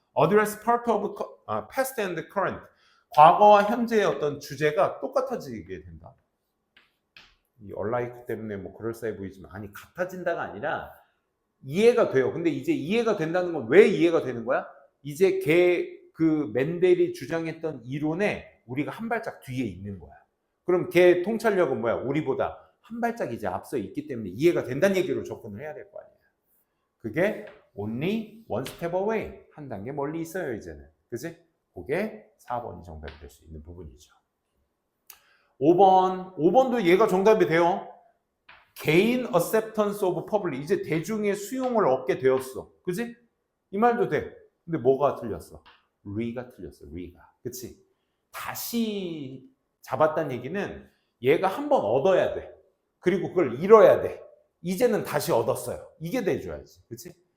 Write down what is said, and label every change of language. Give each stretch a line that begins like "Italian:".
English: Address part of past and current.
Korean: 과거와 현재의 어떤 주제가 똑같아지게 된다. 이 얼라이크 때문에 뭐 그럴싸해 보이지만 아니 같아진다가 아니라 이해가 돼요. 근데 이제 이해가 된다는 건 왜 이해가 되는 거야? 이제 그 맨델이 주장했던 이론에 우리가 한 발짝 뒤에 있는 거야. 그럼 걔 통찰력은 뭐야? 우리보다 한 발짝 이제 앞서 있기 때문에 이해가 된다는 얘기로 접근을 해야 될 거 아니야. 그게
English: only one step away.
Korean: 한 단계 멀리 있어요, 이제는. 그지? 그게 4번이 정답이 될 수 있는 부분이죠. 5번도 얘가 정답이 돼요.
English: gain acceptance of public.
Korean: 이제 대중의 수용을 얻게 되었어. 그지? 이 말도 돼. 근데 뭐가 틀렸어? re가 틀렸어, re가. 그치? 다시 잡았다는 얘기는 얘가 한번 얻어야 돼. 그리고 그걸 잃어야 돼. 이제는 다시 얻었어요. 이게 돼줘야지. 그치?